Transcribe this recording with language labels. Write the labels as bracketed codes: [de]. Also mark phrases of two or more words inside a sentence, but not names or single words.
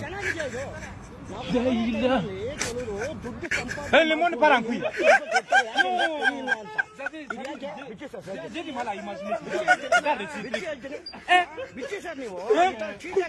[kn] ಚೆನ್ನಾಗಿದೆ ಇದು. [fr] Le monde part en couille. [kn] ಬಿಚ್ಚಿ ಸರ್ ನೀವು